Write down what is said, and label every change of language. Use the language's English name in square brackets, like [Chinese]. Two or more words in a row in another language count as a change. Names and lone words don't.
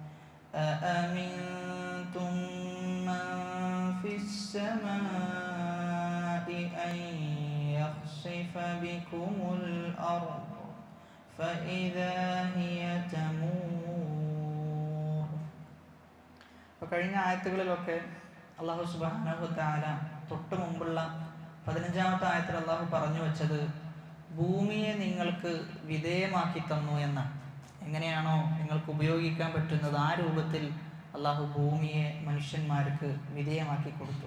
[Arabic] أأمنتم من في السماء أن يخسف بكم الأرض فإذا هي تمور. [Malayalam] അപ്പോൾ കഴിഞ്ഞ ആയത്തുകളിലൊക്കെ അല്ലാഹു [Arabic] سبحانه وتعالى [Malayalam] തൊട്ട് മുമ്പുള്ള 15-ാമത്തെ ആയത്തിൽ അല്ലാഹു പറഞ്ഞു വെച്ചത് ഭൂമിയെ നിങ്ങൾക്ക് വിധേയമാക്കി തന്നു എന്നാണ്. എങ്ങനെയാണോ നിങ്ങൾക്ക് ഉപയോഗിക്കാൻ പറ്റുന്നത് ആ രൂപത്തിൽ അള്ളാഹു ഭൂമിയെ മനുഷ്യന്മാർക്ക് വിധേയമാക്കി കൊടുത്തു.